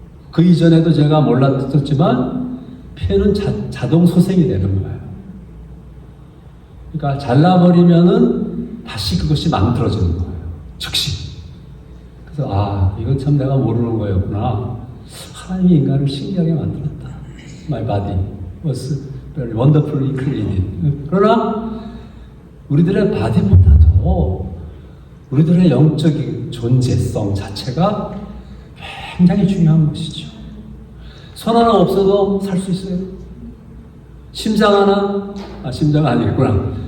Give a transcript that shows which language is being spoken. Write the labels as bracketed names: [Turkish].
[Korean] 그 이전에도 제가 몰랐었지만 폐는 자동 소생이 되는 거예요. 그러니까 잘라버리면은 다시 그것이 만들어지는 거예요. 즉시. 그래서 이건 참 내가 모르는 거였구나. 하나님이 인간을 신기하게 만들었다. [English] My body was very wonderfully created. [Korean] 그러나 우리들의 바디보다도 우리들의 영적인 존재성 자체가 굉장히 중요한 것이죠. 손 하나 없어도 살 수 있어요. 심장 하나, 심장 아니겠구나.